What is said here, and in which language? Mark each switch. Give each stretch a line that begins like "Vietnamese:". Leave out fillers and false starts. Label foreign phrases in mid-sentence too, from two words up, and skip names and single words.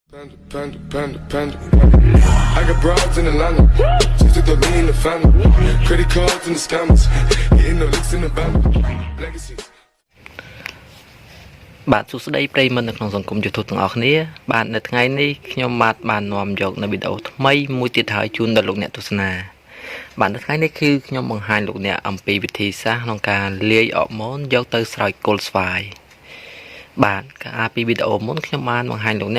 English: Panda. I got broads in Atlanta, just to throw me in the family. Credit cards and the scammers, hitting the licks in the band. Legacies.
Khmer: បាទសួស្តីប្រិយមិត្តនៅក្នុងសង្គម YouTube ទាំងអស់គ្នាបាទនៅថ្ងៃនេះខ្ញុំបាទបាននាំយកនៅវីដេអូថ្មីមួយទៀតហើយជូនដល់លោកអ្នកទស្សនាបាទនៅថ្ងៃនេះគឺខ្ញុំបង្ហាញ លោកអ្នកអំពីវិធីសាស្ត្រក្នុងការលាយអរម៉ូនយកទៅស្រោចគល់ស្វាយបាទកាលពីវីដេអូមុនខ្ញុំបានបង្ហាញលោកអ្នក